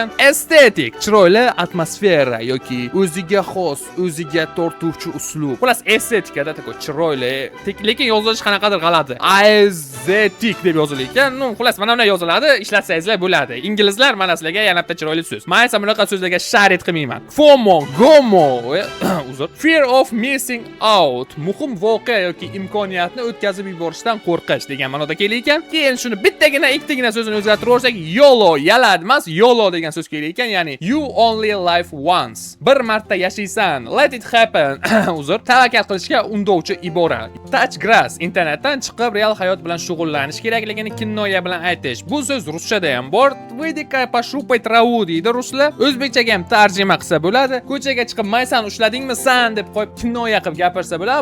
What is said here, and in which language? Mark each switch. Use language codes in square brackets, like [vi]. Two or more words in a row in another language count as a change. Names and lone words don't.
[uz] Estetik, chiroyli atmosfera yoki o'ziga xos, o'ziga tortuvchi uslub. Xullas estetikada takoy chiroyli, lekin yozilish qanaqadir g'alati. Aesthetic deb yozilar. Ну, xullas mana bunday yoziladi, ishlatsangizlar bo'ladi. Inglizlar mana sizlarga yana bitta chiroyli so'z. Men esa bunaqa so'zlarga sharit qilmayman. FOMO, GOMO, uzr, [en] fear of missing out, [uz] muhim voqea yoki imkoniyatni o'tkazib yuborishdan qo'rqish degan ma'noda kelar ekan. Keyin shuni bittagina, ikkitagina so'zini o'zgartirib olsak, YOLO, yalad emas, YOLO degan so'z kelar ekan, ya'ni [en] you only live once. [uz] Bir marta yashaysan, [en] let it happen. [uz] Uzr, tavakkal qilishga undovchi ibora. [en] Touch grass, [uz] internetdan chiqib real hayot bilan shug'ullanish kerakligini kinnoya bilan aytish. Bu so'z ruschada ham bor. [ru] Выйди-ка пощупай траву [uz] deydi ruslar. O'zbekchaga ham tarjima qilsa bo'ladi. Ko'chaga chiqib maysan ushladingmi san deb qo'yib kinnoya qilib gapirsa bo'ladi.